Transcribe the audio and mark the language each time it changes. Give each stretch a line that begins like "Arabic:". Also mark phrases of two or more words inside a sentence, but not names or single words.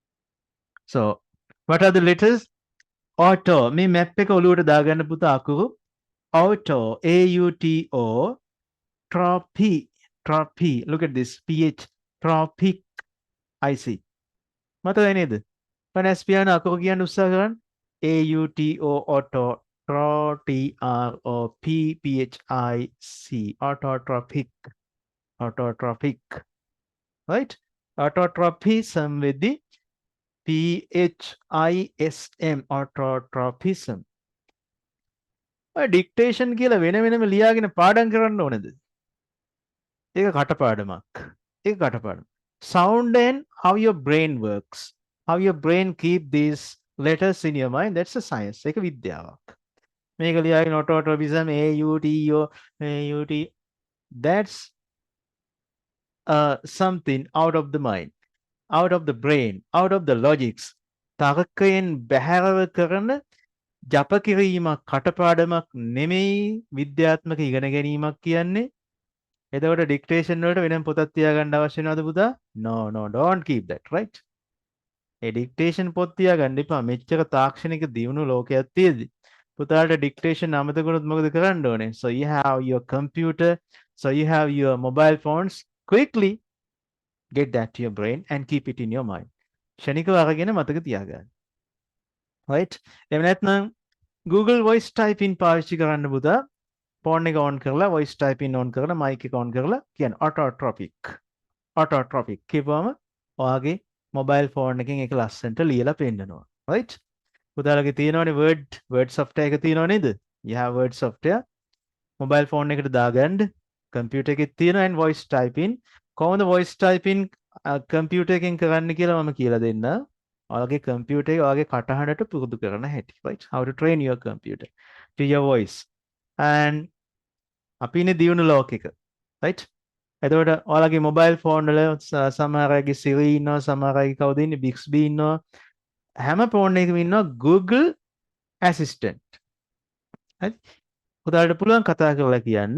English: So what are the letters? Auto.
Sinhala: මේ map එක ඔලුවට දාගන්න පුතා අකුරු
English: Auto, A-U-T-O, trophy, trophy. Look at this, P-H, tropic, I-C.
Sinhala: මතකයි නේද? පනස් පියාන අකුරු කියන්න උත්සාහ කරන්න.
English: A-U-T-O, auto, T-R-O-P-P-H-I-C, autotrophic, autotrophic, right? Autotrophism with the P-H-I-S-M, autotrophism.
Sinhala: dictation කියලා වෙන වෙනම ලියාගෙන පාඩම් කරන්න ඕනේද? ඒක කටපාඩමක්. ඒක කටපාඩම.
English: Sound and how your brain works. How your brain keep these letters in your mind. That's a science.
Sinhala: ඒක විද්‍යාවක්. මේක ලියාගෙන
English: autotropism, A-U-T-O, A-U-T. That's something out of the mind, out of the brain, out of the logics.
Sinhala: තර්කයෙන් බැහැරව කරන ජප කිරීමක් කටපාඩමක් නෙමෙයි විද්‍යාත්මක ඉගෙන ගැනීමක් කියන්නේ. එතකොට ඩික්ටේෂන් වලට වෙනම පොතක් තියාගන්න අවශ්‍ය වෙනවද පුතා?
English: No, don't keep that, right?
Sinhala: ඒ ඩික්ටේෂන් පොත් තියාගන්න එපා. මෙච්චර තාක්ෂණික දියුණු ලෝකයක් තියෙදි. පුතාට ඩික්ටේෂන් අමතක වුණොත් මොකද කරන්න ඕනේ?
English: So you have your computer, so you have your mobile phones. Quickly get that to your brain and keep it in your mind.
Sinhala: ෂණිකව අරගෙන මතක තියාගන්න. right? එහෙම නැත්නම් Google
English: voice typing
Sinhala: පාවිච්චි කරන්න පුතා. ෆෝන් එක on කරලා
English: voice typing on
Sinhala: කරලා mic එක on කරලා කියන autotropic කියපුවම ඔයාගේ
English: mobile phone
Sinhala: එකෙන් ඒක ලස්සනට ලියලා පෙන්නනවා. right? පුතාලගේ තියෙනවනේ
English: word software
Sinhala: එක තියෙනව නේද?
English: you have word software mobile phone
Sinhala: එකට දාගන්න computer එකේ තියෙනවා
English: and voice typing
Sinhala: කොහොමද
English: voice typing computer
Sinhala: එකෙන් කරන්න කියලා මම කියලා දෙන්න. ඔයාලගේ computer එක ඔයාගේ කටහඬට පුරුදු කරන හැටි. right?
English: How to train your computer to your voice.
Sinhala: and අපි ඉන්නේ දියුණු ලෝකෙක. right? එතකොට ඔයාලගේ
English: mobile phone
Sinhala: වල සමහර අයගේ Siri ඉන්නවා, සමහර අයගේ කවුද ඉන්නේ Bixby ඉන්නවා. හැම phone එකකම ඉන්නවා Google Assistant. right? පුතාලට පුළුවන් කතා කරලා කියන්න.